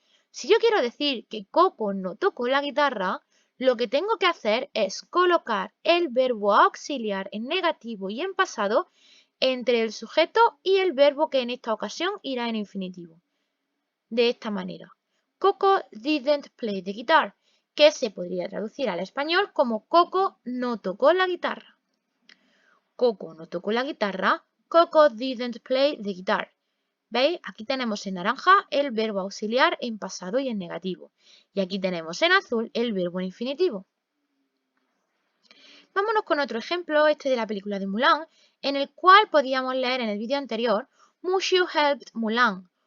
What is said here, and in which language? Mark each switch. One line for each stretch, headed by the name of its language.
Spanish: Si yo quiero decir que Coco no tocó la guitarra, lo que tengo que hacer es colocar el verbo auxiliar en negativo y en pasado entre el sujeto y el verbo que en esta ocasión irá en infinitivo. De esta manera,
English: Coco didn't play the guitar,
Spanish: que se podría traducir al español como Coco no tocó la guitarra. Coco no tocó la guitarra,
English: Coco didn't play the guitar.
Spanish: ¿Veis? Aquí tenemos en naranja el verbo auxiliar en pasado y en negativo. Y aquí tenemos en azul el verbo en infinitivo. Vámonos con otro ejemplo, este de la película de Mulan, en el cual podíamos leer en el vídeo anterior,
English: Mushu helped Mulan.